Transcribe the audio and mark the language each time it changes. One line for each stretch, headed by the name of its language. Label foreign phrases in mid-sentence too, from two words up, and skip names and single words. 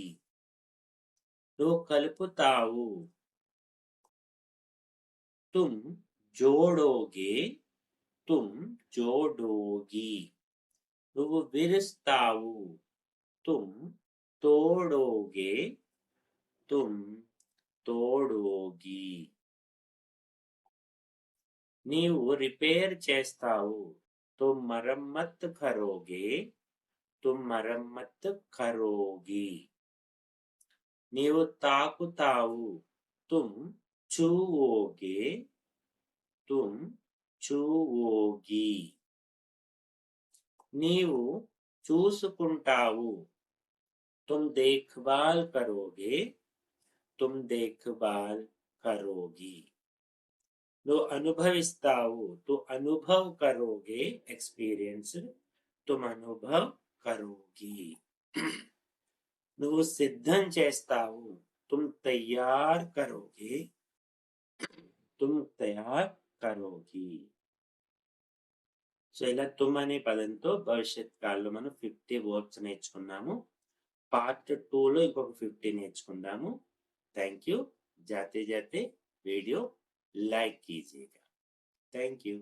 Telugu: నువ్వు కలుపుతావు,
Hindi: तुम जोड़ोगे, तुम जोड़ोगी.
Telugu: నువ్వు విరుస్తావు,
Hindi: तुम तोड़ोगे, तुम तोड़ोगी.
Telugu: నీవు రిపేర్ చేస్తావు,
Hindi: तुम मरम्मत करोगे, तुम मरम्मत करोगी.
Telugu: నీవు తాకుతావు,
Hindi: తుమ్ छूओगे, तुम छूओगी.
Telugu: నీవు చూసుకుంటావు,
Hindi: तुम देखभाल करोगे, तुम देखभाल करोगी.
Telugu: నువ్వు అనుభవిస్తావు,
Hindi: तू अनुभव करोगे, एक्सपीरियंस, तुम अनुभव करोगी.
Telugu: నువ్వు సిద్ధం చేస్తావు,
Hindi: तुम तैयार करोगे, तुम तैयार करोगी.
Telugu: సో ఇలా తుమ్ అనే పదంతో భవిష్యత్ కాలంలో మనం 50 వర్డ్స్ నేర్చుకున్నాము. పార్ట్ 2లో ఇంకొక 50 నేర్చుకుందాము.
English: Thank you.
Hindi: जाते जाते वीडियो लाइक कीजिएगा.
English: Thank you.